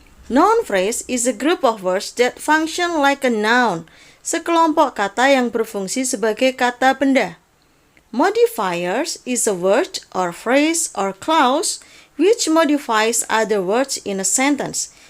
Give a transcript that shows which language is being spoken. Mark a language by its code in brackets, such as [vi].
[en] Noun phrase is a group of words that function like a noun. [id] Sekelompok kata yang berfungsi sebagai kata benda. [en] Modifiers is a word or phrase or clause which modifies other words in a sentence.